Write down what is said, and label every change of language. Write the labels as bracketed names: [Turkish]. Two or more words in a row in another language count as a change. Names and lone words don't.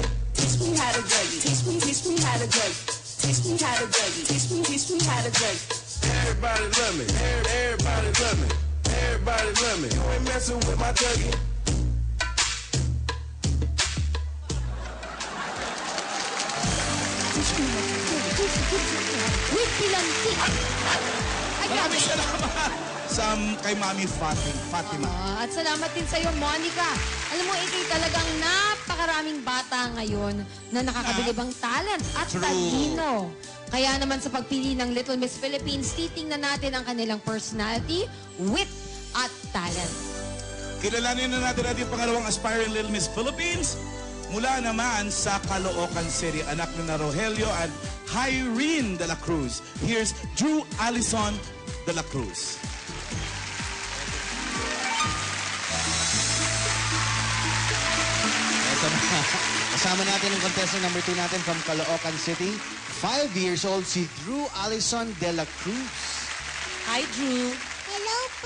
[English] Teach me how to dougie. Teach me how to dougie. Teach me how to dougie. Teach me how to dougie. Everybody love me. Everybody love me. Everybody love me. You ain't messing with my dougie. With pilanti. [Filipino] Ay, Maraming salamat kay Mami Fatima. At salamat din sa'yo, Monica. Alam mo, ikay talagang napakaraming bata ngayon na nakakabilibang talent at talino. Kaya naman sa pagpili ng Little Miss Philippines, titingnan natin ang kanilang personality, wit, at talent. Kilalanin na natin ating pangalawang aspiring Little Miss Philippines. Mula naman sa Caloocan City, anak ni Rogelio at Irene de la Cruz. [English] Here's Drew Allison de la Cruz. [Filipino] Ito na. Kasama natin ang contestant number 2 natin from Caloocan City. [English] 5 years old, [Filipino] si Drew Allison de la Cruz. Hi, Drew. Hello po.